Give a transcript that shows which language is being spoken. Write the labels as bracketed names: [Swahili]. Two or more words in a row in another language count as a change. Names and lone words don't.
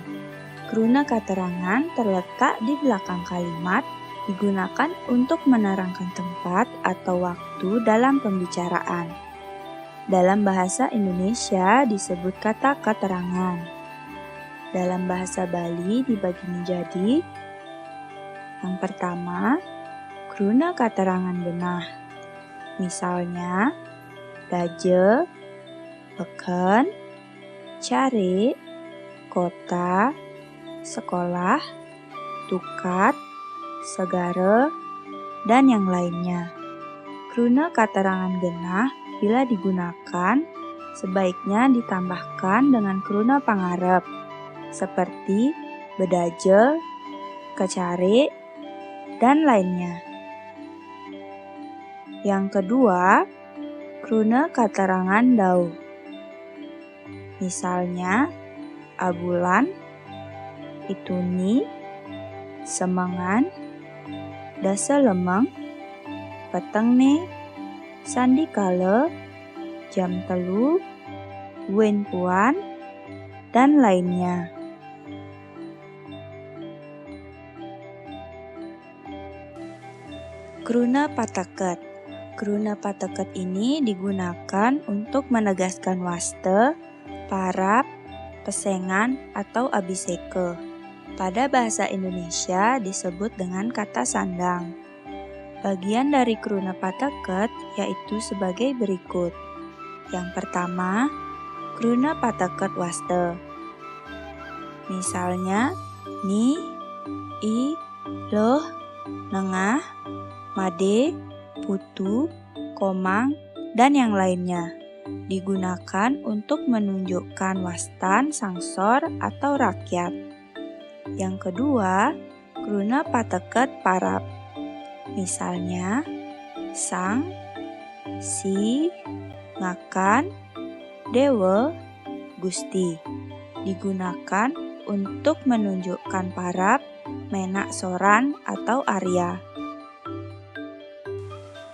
[Balinese] Kruna katerangan [Indonesian] terletak di belakang kalimat, digunakan untuk menerangkan tempat atau waktu dalam pembicaraan. Dalam bahasa Indonesia disebut kata keterangan. Dalam bahasa Bali dibagi menjadi yang pertama, [Balinese] kruna katerangan genah. [Indonesian] Misalnya, daje, beken, cari, kota, sekolah, tukat, segara, dan yang lainnya. [Balinese] Kruna katerangan genah [Indonesian] bila digunakan, sebaiknya ditambahkan dengan [Balinese] kruna pangarep, [Indonesian] seperti [Balinese] bedaje, kecari, [Indonesian] dan lainnya. Yang kedua, [Balinese] kruna katerangan dau. [Indonesian] Misalnya, [Balinese] abulan, ituni, semangan, dasa lemeng, petengne, sandikala, jam telu, wen puan, [Indonesian] dan lainnya. [Balinese] Kruna pateket. Kruna pateket [Indonesian] ini digunakan untuk menegaskan [Balinese] waste, parap, pesengan, [Indonesian] atau abiseke. Pada bahasa Indonesia disebut dengan kata sandang. Bagian dari [Balinese] kruna pateket [Indonesian] yaitu sebagai berikut. Yang pertama, [Balinese] kruna pateket waste. [Indonesian] Misalnya, ni, i, loh, nengah, made, putu, komang, dan yang lainnya. Digunakan untuk menunjukkan [Balinese] wastan, sangsor, [Indonesian] atau rakyat. Yang kedua, [Balinese] kruna pateket parap. [Indonesian] Misalnya, sang, si, ngakan, dewa, gusti. Digunakan untuk menunjukkan parap, [Balinese] menak soran, [Indonesian] atau arya.